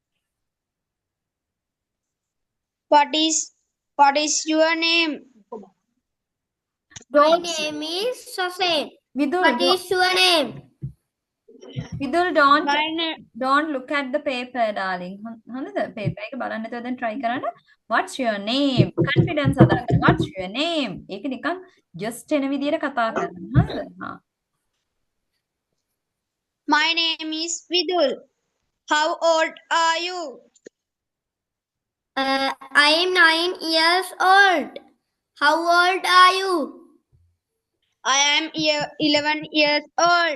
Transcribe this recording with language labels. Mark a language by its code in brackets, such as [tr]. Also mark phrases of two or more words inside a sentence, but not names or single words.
[en] What is your name? My name is Sasen. Vidul, What is your name? Vidul, My name. don't look at the paper, darling. [si] හොඳද? paper එක බලන්න නැතුව දැන් try කරන්න. [en] What's your name? Confidence අදහන්න. What's your name? [si] ඒක නිකන් just එන විදියට කතා කරන්න. හරිද? හා. [en] My name is Vidul. How old are you? I am 9 years old. How old are you? I am 11 years old.